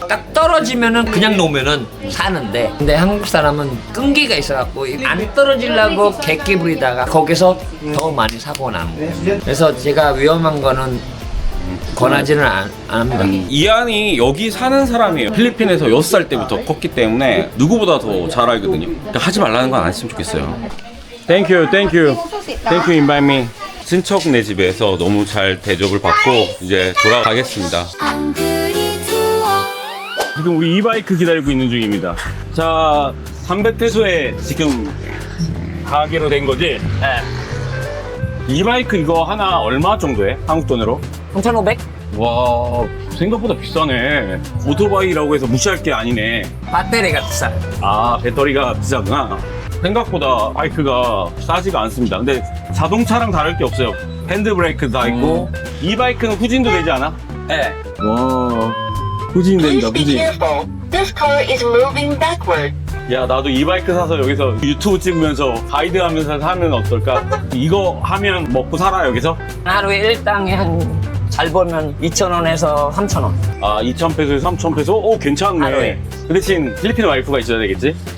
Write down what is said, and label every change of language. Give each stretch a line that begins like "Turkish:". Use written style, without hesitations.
Korean: 딱 떨어지면은 그냥 놓으면은 사는데, 근데 한국 사람은 끈기가 있어갖고 안 떨어지려고 객기 부리다가 거기서 더 많이 사고가 나는 거예요. 그래서 제가 위험한 거는 권하지는 안 합니다. 이안이 여기 사는 사람이에요. 필리핀에서 6살 때부터 컸기 때문에 누구보다 더 잘 알거든요. 그러니까 하지 말라는 건 안 했으면 좋겠어요.
English: Thank you, thank you, thank you, invite me.
Korean: 친척네 집에서 너무 잘 대접을 받고 이제 돌아가겠습니다. 지금 우리 이바이크 기다리고 있는 중입니다. 자, 삼백태소에 지금 가기로 된 거지? 네. 이바이크 이거 하나 얼마 정도 해? 한국 돈으로? 3,500? 와, 생각보다 비싸네. 오토바이라고 해서 무시할 게 아니네. 배터리가 비싸. 아, 배터리가 비싸구나. 생각보다 바이크가 싸지가 않습니다. 근데 자동차랑 다를 게 없어요. 핸드브레이크 다 있고. 이 바이크는 후진도 되지 않아? 네. 와, 후진 된다, 후진.
English: This car is moving backward.
Korean: 야, 나도 이 바이크 사서 여기서 유튜브 찍으면서 가이드 하면서 사면 어떨까? 이거 하면 먹고 살아, 여기서? 하루에 일당에 잘 벌면 2,000원에서 3,000원. 아, 2,000페소에서 3,000페소? 오, 괜찮네. 하루에. 그 대신 필리핀 와이프가 있어야 되겠지?